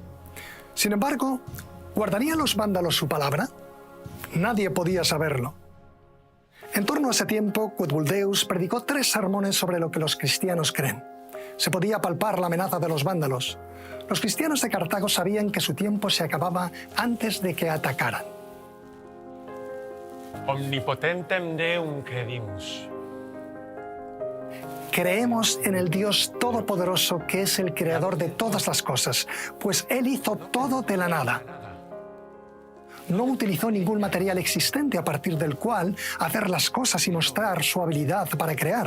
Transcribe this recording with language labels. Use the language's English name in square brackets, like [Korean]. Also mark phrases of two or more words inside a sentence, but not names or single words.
[Spanish] Sin embargo, ¿guardarían los vándalos su palabra? Nadie podía saberlo. En torno a ese tiempo, Quodbuldeus predicó 3 sermones sobre lo que los cristianos creen. Se podía palpar la amenaza de los vándalos. Los cristianos de Cartago sabían que su tiempo se acababa antes de que atacaran. [Latin] Omnipotentem Deum credimus. [Spanish] Creemos en el Dios Todopoderoso, que es el creador de todas las cosas, pues Él hizo todo de la nada. No utilizó ningún material existente a partir del cual hacer las cosas y mostrar su habilidad para crear.